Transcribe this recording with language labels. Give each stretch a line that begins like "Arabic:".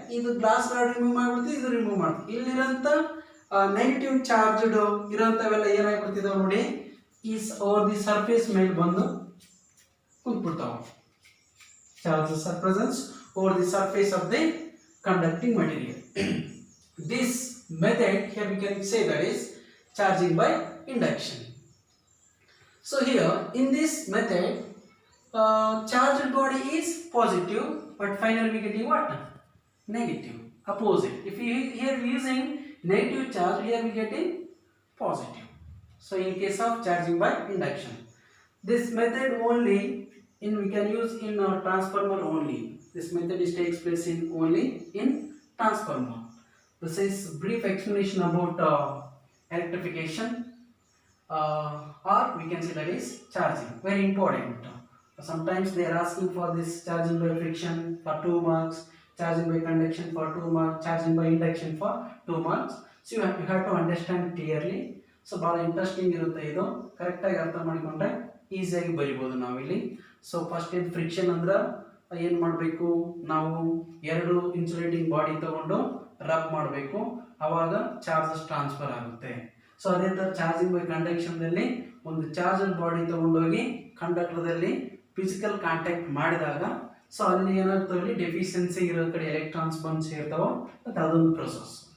Kannada: ಇದು glass rod remove ಮಾಡ್ಬಿಡುತ್ತೆ, ಇದು remove ಮಾಡುತ್ತೆ. ಇಲ್ಲಿರೋಂಥ ನೆಗೆಟಿವ್ ಚಾರ್ಜ್ಡ್ ಇರೋಂಥವೆಲ್ಲ ಏನಾಗ್ಬಿಡ್ತಿದಾವೆ ನೋಡಿ, ಈ ಓವರ್ ದಿ ಸರ್ಫೇಸ್ ಮೇಲೆ ಬಂದು ಕುಂತ್ಬಿಡ್ತಾವೆ.
English: Charges are present over the surface of the conducting material. This method here we can say that is charging by induction. So here in this method, charged body is positive, but finally we getting what? Negative, opposite. If we here using negative charge, here we getting positive. So in case of charging by induction, this method only we can use in transformer only. This method takes place in only in transformer. This is brief explanation about electrification, or we can say that is charging. Very important. Sometimes they are asking for this charging by friction for 2 marks, charging by conduction for 2 marks, charging by induction for 2 marks. So you have to understand clearly.
Kannada: So bhal interesting irutte idu, correct agi artha ಮಾಡಿಕೊಂಡ್ರೆ ಈಸಿಯಾಗಿ ಬರಿಬಹುದು ನಾವಿಲ್ಲಿ. So first ಏನು friction ಅಂದ್ರೆ ಏನು ಮಾಡಬೇಕು, ನಾವು ಎರಡು insulating body ತಗೊಂಡು ರಬ್ ಮಾಡಬೇಕು, ಆವಾಗ ಚಾರ್ಜಸ್ ಟ್ರಾನ್ಸ್ಫರ್ ಆಗುತ್ತೆ. ಸೊ ಅದೇ ಥರ ಚಾರ್ಜಿಂಗ್ ಬೈ ಕಂಡಕ್ಷನ್ದಲ್ಲಿ ಒಂದು ಚಾರ್ಜರ್ ಬಾಡಿ ತಗೊಂಡೋಗಿ ಕಂಡಕ್ಟರ್ದಲ್ಲಿ ಫಿಸಿಕಲ್ ಕಾಂಟ್ಯಾಕ್ಟ್ ಮಾಡಿದಾಗ ಸೊ ಅಲ್ಲಿ ಏನಾಗ್ತವೆ, ಡೆಫಿಷಿಯನ್ಸಿ ಇರೋ ಕಡೆ ಎಲೆಕ್ಟ್ರಾನ್ಸ್ ಬಂದು ಸೇರ್ತಾವೆ, ಮತ್ತು ಅದೊಂದು ಪ್ರೊಸೆಸ್.